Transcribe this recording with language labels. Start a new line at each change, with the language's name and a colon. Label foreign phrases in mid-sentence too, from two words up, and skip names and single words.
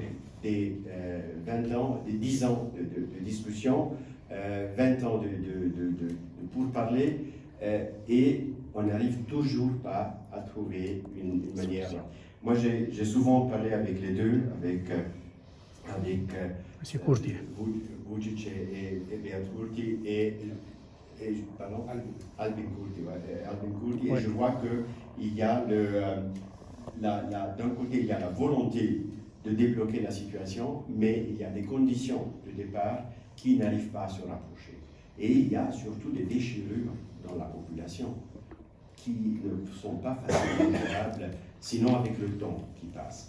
French: Des 20 ans, des 10 ans de discussion, 20 ans de pourparlers, et on n'arrive toujours pas à trouver une manière. Moi, j'ai souvent parlé avec les deux, avec Monsieur Kurti. Vučić et Beat Kurti, pardon, Albin Kurti, Albin Kurti, ouais. Et je vois qu'il y a d'un côté, il y a la volonté de débloquer la situation, mais il y a des conditions de départ qui n'arrivent pas à se rapprocher. Et il y a surtout des déchirures dans la population qui ne sont pas facilement gérables, sinon avec le temps qui passe.